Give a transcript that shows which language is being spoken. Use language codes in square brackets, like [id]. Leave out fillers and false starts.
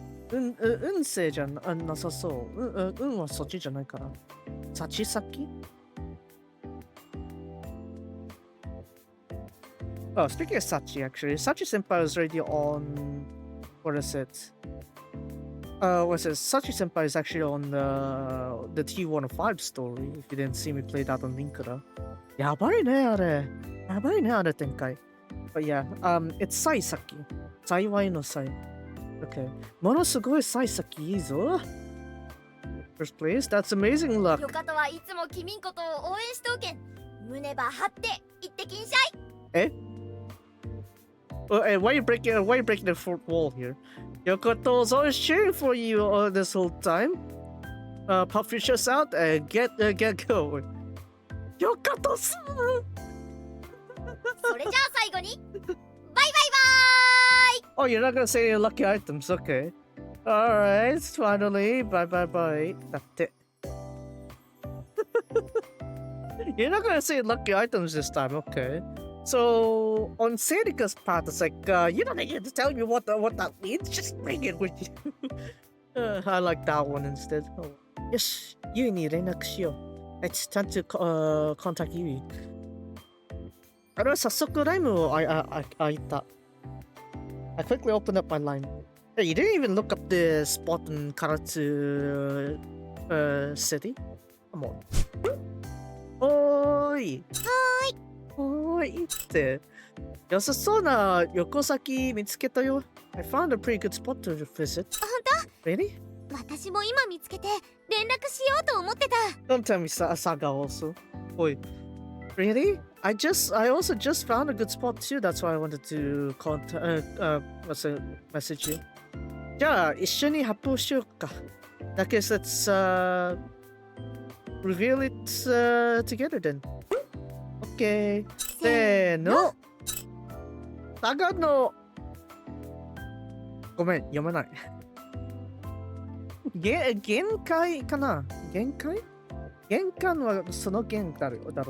[ja] 運勢じゃなさそう。運はそっちじゃないかな。 [en] 幸先 Oh, speaking of Sachi, actually, Sachi Senpai was already on. What is it? What's it? Sachi Senpai is actually on the T105 story. If you didn't see me play that on Linkura. [ja] やばいね、あれ。やばいね、あれ展開。 [en] But yeah, it's 幸先。 [ja] 幸いの幸。Okay. ものすごい幸先いいぞ。 [en] First place, that's amazing luck. [ja] よかとはいつも君んことを応援しとうけん。胸ば張って行ってきんしゃい。 Eh? [en] Hey, why are you breaking the fourth wall here? Yokoto's always cheering for you this whole time. Puff your chest out and get going. Yokoto-san! [ja] それじゃあ最後にバイバイバーイ。 [en] Oh, you're not gonna say any lucky items, okay. Alright, finally, bye. だって。 You're not gonna say lucky items this time, okay. So on Serika's part, it's like you don't need to tell me what that means. Just bring it with you. I like that one instead. Oh. Yes, [ja] Yui ni renaku shiyou. [en] It's time to contact Yui. [ja] あれは早速ライムを開いた。 [en] I quickly opened up my line. Hey, you didn't even look up the spot in Karatsu city? Come on. [ja] おーい。おーいって良さそうな横先見つけたよ。 [en] I found a pretty good spot to visit. [ja] 本 [en] Really? [ja] 当？私も今見つけて連絡しようと思ってた。 [en] Don't tell me Saga also. Oi. Really? I also just found a good spot too. That's why I wanted to message you. [ja] じゃあ一緒に発表しようか。 [en] I guess let's reveal it together then. [ja] Okay. せーの。長野。ごめん、読めない。限界かな？限界？玄関はその弦だろう。